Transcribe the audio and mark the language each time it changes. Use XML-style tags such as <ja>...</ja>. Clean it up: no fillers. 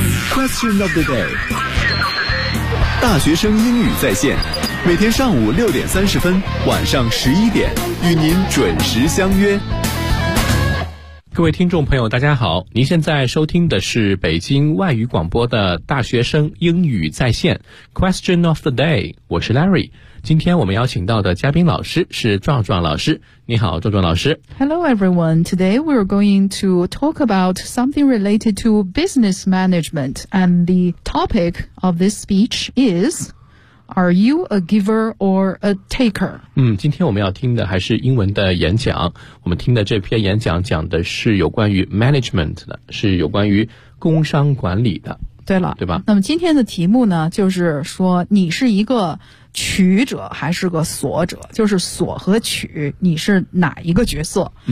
<zh>Question of the day， 大学生英语在线，每天上午6:30，晚上11:00，与您准时相约。各位听众朋友大家好，您现在收听的是北京外语广播的大学生英语在线 Question of the day， 我是 Larry。今天我们邀请到的嘉宾老师是壮壮老师，你好壮壮老师。</zh> <en>Hello everyone, today we're going to talk about something related to business management, and the topic of this speech isAre you a giver or a taker?</en> <zh>今天我们要听的还是英文的演讲。我们听的这篇演讲讲的是有关于 management 的，是有关于工商管理的。对了，对吧？那么今天的题目呢，就是说你是一个取者还是个索者，就是索和取，你是哪一个角色？</zh>